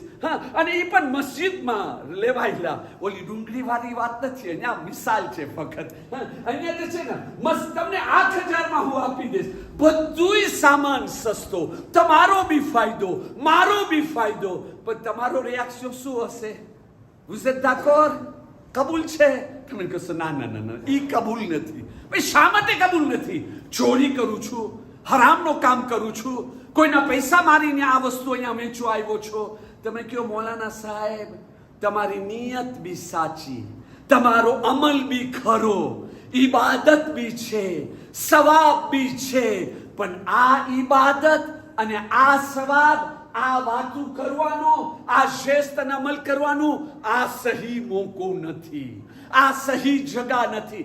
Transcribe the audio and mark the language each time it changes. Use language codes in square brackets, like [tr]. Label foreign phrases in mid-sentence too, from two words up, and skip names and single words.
[gu] હા, અને એ પણ મસ્જિદમાં લેવાયેલા. ઓલી ડુંગળી વાળી વાત નથી, અહીંયા મિસાલ છે ફક્ત. અહીંયા જે છે ને તમને 8,000 માં હું આપી દઈશ. બધુંય સામાન સસ્તો, તમારો બી ફાયદો, મારો બી ફાયદો. પણ તમારો રિએક્શન શું હશે? [fr] vous êtes d'accord? [gu] કબૂલ છે? તમે કહેશો ના ના ના ના, ઈ કબૂલ નથી. ભાઈ શા માટે કબૂલ નથી? ચોરી કરું છું, હરામનો કામ કરું છું, કોઈના પૈસા મારીને આ વસ્તુ અહીંયા વેચવા આવ્યો છો. તમે કહો મૌલાના સાહેબ તમારી નિયત બી સાચી, તમારો અમલ બી ખરો, ઇબાદત બી છે, સવાબ બી છે, પણ આ ઇબાદત અને આ સવાબ, આ વાતું કરવાનો, આ શ્રેષ્ઠ અમલ કરવાનો આ સહી મોકો નથી, આ સહી જગા નથી.